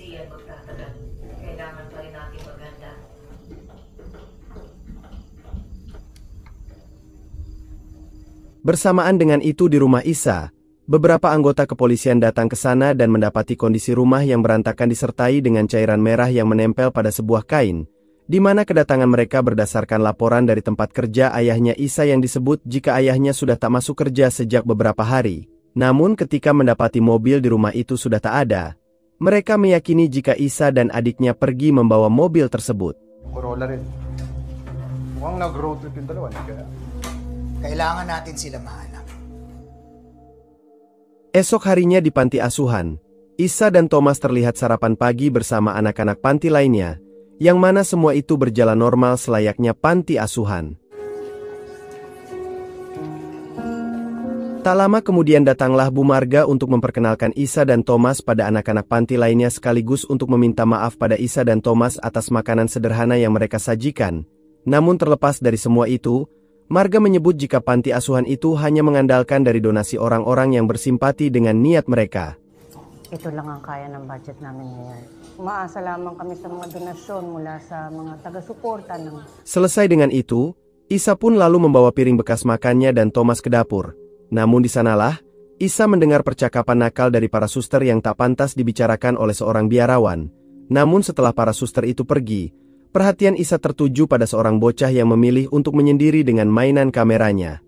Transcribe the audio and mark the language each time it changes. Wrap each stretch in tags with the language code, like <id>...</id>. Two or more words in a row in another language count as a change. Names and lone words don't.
<id>Bersamaan dengan itu di rumah Isa, beberapa anggota kepolisian datang ke sana dan mendapati kondisi rumah yang berantakan disertai dengan cairan merah yang menempel pada sebuah kain, di mana kedatangan mereka berdasarkan laporan dari tempat kerja ayahnya Isa yang disebut jika ayahnya sudah tak masuk kerja sejak beberapa hari. Namun ketika mendapati mobil di rumah itu sudah tak ada, mereka meyakini jika Isa dan adiknya pergi membawa mobil tersebut.</id> <tl>Corolla rin. Mukhang nag-road trip yung dalawa, kaya kailangan natin sila mahanap.</tl> <id>Esok harinya di panti asuhan, Isa dan Thomas terlihat sarapan pagi bersama anak-anak panti lainnya, yang mana semua itu berjalan normal selayaknya panti asuhan. Tak lama kemudian datanglah Bu Marga untuk memperkenalkan Isa dan Thomas pada anak-anak panti lainnya sekaligus untuk meminta maaf pada Isa dan Thomas atas makanan sederhana yang mereka sajikan. Namun terlepas dari semua itu, Marga menyebut jika panti asuhan itu hanya mengandalkan dari donasi orang-orang yang bersimpati dengan niat mereka.</id> <tl>Ito lang ang kaya ng budget namin ngayon. Umaasa lamang kami sa mga donasyon mula sa mga taga-suporta ng...</tl> <id>Selesai dengan itu, Isa pun lalu membawa piring bekas makannya dan Thomas ke dapur. Namun di sanalah, Isa mendengar percakapan nakal dari para suster yang tak pantas dibicarakan oleh seorang biarawan. Namun setelah para suster itu pergi, perhatian Isa tertuju pada seorang bocah yang memilih untuk menyendiri dengan mainan kameranya.</id>